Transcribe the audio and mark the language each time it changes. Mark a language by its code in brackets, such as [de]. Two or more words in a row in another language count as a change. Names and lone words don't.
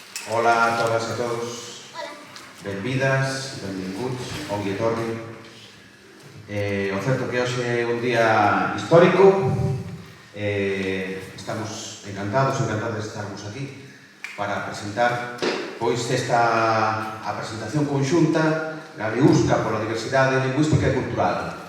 [gl] Ola a todas e todos. Benvidas, [ca] benvinguts, [eu] ongi etorri. [gl] O certo que hoxe é un día histórico. Estamos encantados de estarmos aquí para presentar a presentación conxunta Galeusca pola diversidade lingüística e cultural.